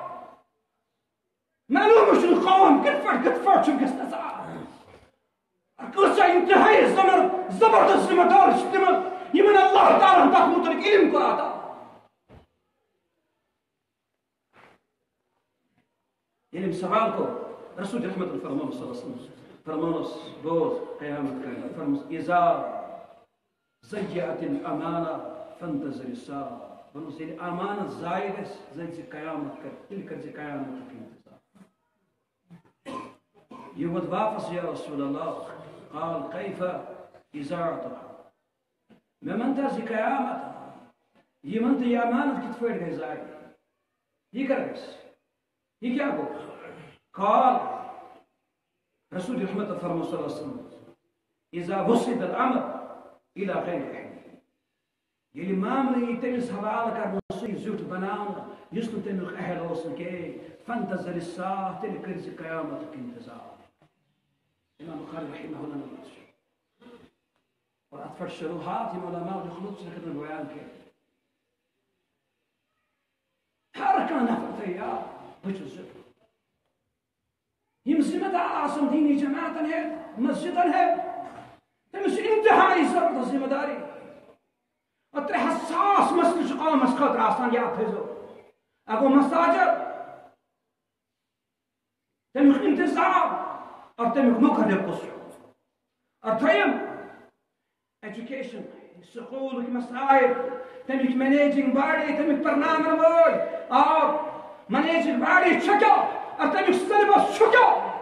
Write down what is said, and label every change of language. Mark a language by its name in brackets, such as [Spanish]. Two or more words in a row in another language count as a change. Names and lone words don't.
[Kashmiri] معلوم چھُنہٕ قوم کِتھ پٲٹھۍ چھُ گژھان کۭژاہ انتہٲیی زبردست ذمہ دار چھِ تِمن یِمن اللہ تعالیٰ ہن تتھ متعلق علم کوٚر عطا ییٚلہِ أمۍ سوال کوٚر رسول رحمت فرمونس [Arabic] صلی اللہ علیہ وسلم [Kashmiri] فرمونس بوز قیامت کرنہٕ فرموس اذا [Arabic] ضیعت الامانہ فانتظر الساعة [Kashmiri] ونس ییٚلہِ امانت ضایع گژھِ زن ژٕ قیامت کر تیٚلہِ کر ژٕ قیامتُک انتظار یہ ووت واپس [Arabic] یا رسول اللہ قال کیف اضاعتها [Kashmiri] مےٚ ون تہٕ زِ قیامت یہ ون تہٕ یہ امانت کِتھ پٲٹھۍ گژھِ ضایع یہ کر گژھِ یہ کیا گو قال رسول رحمت فرمو [Arabic] صلی اللہ علیہ وسلم اذا وسد الامر الى غیر اہل [Kashmiri] ییٚلہِ معاملہٕ یی تٔمِس حوالہٕ کرنہٕ سُے زیُٹھ بناونہٕ یُس نہٕ تمیُک اہل اوس نہٕ کینٛہہ [Arabic] فانتظر الساعة [Kashmiri] تیٚلہِ کٔرۍ زِ قیامتُک انتظار امام بخاری [Arabic] رحمہ اللہ [Kashmiri] نے اور اتھ پٮ۪ٹھ شروحات یِم علماء لیوٚکھمُت چھِ ہٮ۪کن نہٕ بیان کٔرِتھ ہر کانٛہہ نفر تھٲیِو یاد بہٕ چھُس زیُٹھ یم ذمہ دار آسن دینی جماعتن ہے مسجدن ہے تمس انتہائی زبردست ذمہ داری اور 300 مسجد قومس خاطر آسان یاد تھٲیزیو اگو مساجد تمیُک انتظام اور تمیُک مقرر کُس چھُ اور دوٚیِم ایجوکیشن سکوٗلٕکۍ مسائل تمیُک [English] managing body [Kashmiri] تمیُک پرناون وٲلۍ اور [English] managing body [Kashmiri] چھُ کیٛاہ اور تمیُک سیلبس چھُ کیٛاہ